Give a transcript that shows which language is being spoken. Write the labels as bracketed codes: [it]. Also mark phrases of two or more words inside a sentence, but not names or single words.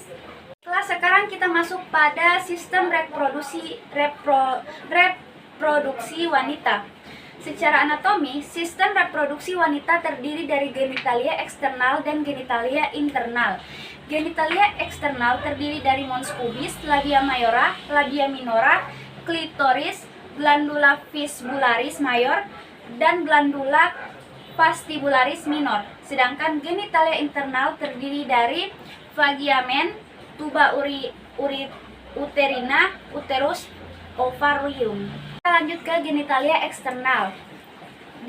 [id] Sekarang kita masuk pada sistem reproduksi wanita. Secara anatomi, sistem reproduksi wanita terdiri dari genitalia eksternal dan genitalia internal. Genitalia eksternal terdiri dari [la] mons pubis, [id] labia mayora, labia minora, klitoris, [la] glandula vistibularis mayor, [id] dan [la] glandula vestibularis minor. [id] Sedangkan genitalia internal terdiri dari vaginamen, [la] tuba uterina, [id] uterus, ovarium. Kita lanjut ke genitalia eksternal.